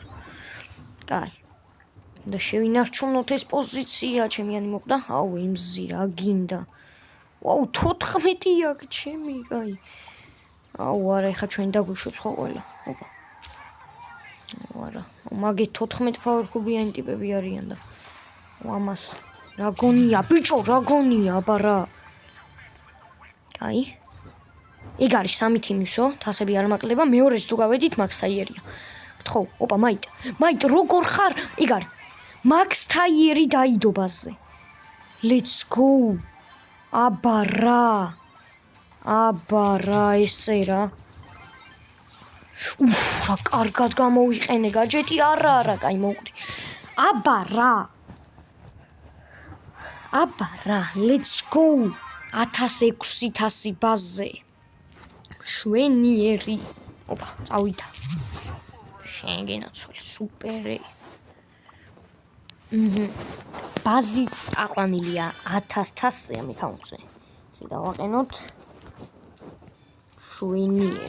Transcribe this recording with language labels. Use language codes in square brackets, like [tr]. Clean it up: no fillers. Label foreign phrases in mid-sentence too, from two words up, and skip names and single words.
[ka] კაი. და შევინარჩუნოთ ეს პოზიცია, ჩემიანი მოკვდა. აუ, იმზი რა გინდა. ვაუ, 14 აქ ჩემი, კაი. აუ, არა, ეხა ჩვენ დაგვიშვებს ხო ყველა. ოპა. არა, მაგეთ 14 [en] power cube- [ka] იანი ტიპები არიან და ამას რა გონია, ბიჭო, რა გონია, აბა რა. კაი. ეგ არის სამი თიმისო, თასები არ მაკლდება, მეორეც თუ გავედით, მაქს თაიერია. გთხოვ, ოპა, მაიტ, როგორ ხარ? ეგ არის. მაქს თაიერი დაიდო ბაზზე. [en] Let's go. [ka] აბა რა ესე რა. რა კარგად გამოვიყენე გაჯეტი, არა, კაი მოვკვდი. აბა რა, [en] let's go. [ka] 1600 ბაზზე. შვენიერი. ოპა, წავიდა. შენ გენაცვალე, სუპერი. ბაზით აყვანილია 1000 ამ აკაუნტზე. ისე დავაყენოთ. შვენიერი.